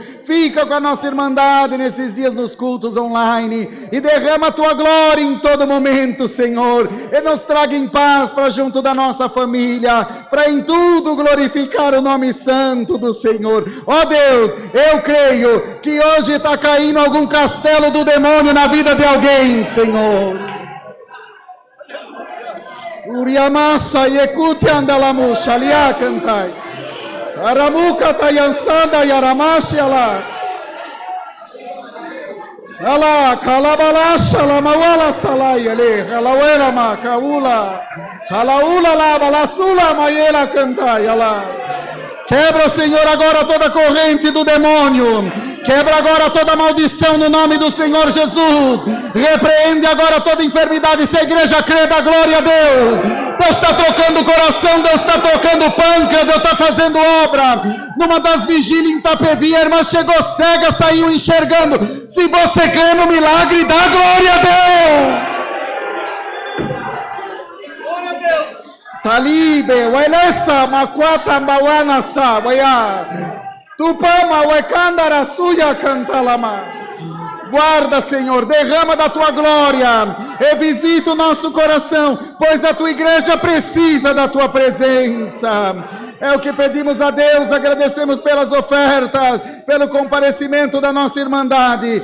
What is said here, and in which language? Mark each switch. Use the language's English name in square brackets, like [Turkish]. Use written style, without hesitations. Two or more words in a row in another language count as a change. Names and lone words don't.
[Portuguese] Fica com a nossa Irmandade nesses dias nos cultos online e derrama a tua glória em todo momento, Senhor, e nos traga em paz para junto da nossa família, para em tudo glorificar o nome santo do Senhor. Ó Deus, eu creio que hoje está caindo algum castelo do demônio na vida de alguém, Senhor. Uriamassa yekuti andalamusha liya cantai. Aramuka tayansanda yaramashi ala. Ala kalabalasha la mawala salai ale. Halawela ma kaula. Halaula la balasula mayela cantai ala. Quebra, Senhor, agora toda corrente do demônio. Quebra agora toda maldição no nome do Senhor Jesus. Repreende agora toda enfermidade. Se a igreja crê, dá glória a Deus. Deus está trocando o coração, Deus está tocando o pâncreas, Deus está fazendo obra. Numa das vigílias em Itapevi, a irmã chegou cega, saiu enxergando. Se você crê no milagre, dá glória a Deus. Talibe, wailesa, makwata mbawana sa, waya. Tupama, wekandara suya cantalama. Guarda, Senhor, derrama da tua glória e visita o nosso coração, pois a tua igreja precisa da tua presença. É o que pedimos a Deus, agradecemos pelas ofertas, pelo comparecimento da nossa Irmandade.